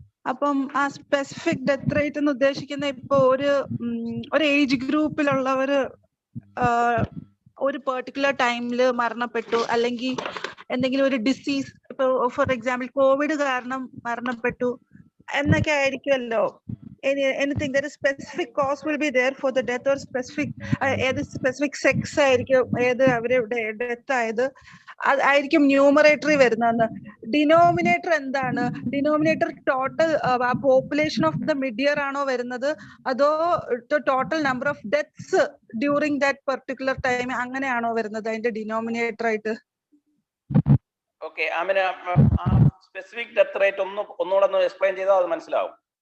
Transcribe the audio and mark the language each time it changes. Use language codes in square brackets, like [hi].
[ml] അപ്പം ആ specific death rate എന്ന് ഉദ്ദേശിക്കുന്ന ഇപ്പൊ ഒരു ഏജ് ഗ്രൂപ്പിലുള്ളവര് ഒരു പെർട്ടിക്കുലർ ടൈമില് മരണപ്പെട്ടു, അല്ലെങ്കിൽ എന്തെങ്കിലും ഒരു ഡിസീസ്, ഇപ്പൊ ഫോർ എക്സാമ്പിൾ കോവിഡ് കാരണം മരണപ്പെട്ടു എന്നൊക്കെ ആയിരിക്കുമല്ലോ. [en] Anything that is specific cause will be there for the death, or specific sex [ml] ആയിരിക്കും അവരുടെ ഡെത്ത് ആയത്, അതായിരിക്കും ന്യൂമറേറ്ററി വരുന്നതെന്ന്. ഡിനോമിനേറ്റർ എന്താണ്? [en] denominator total population of the midyear [ml] ആണോ വരുന്നത്, അതോ [en] total number of deaths during that particular time [ml] അങ്ങനെയാണോ വരുന്നത് അതിന്റെ ഡിനോമിനേറ്റർ ആയിട്ട്? ഓക്കെ, സ്പെസിഫിക് ഡെത്ത് റേറ്റ് ഒന്നുകൂടെ എക്സ്പ്ലെയിൻ ചെയ്താൽ അത് മനസ്സിലാവും.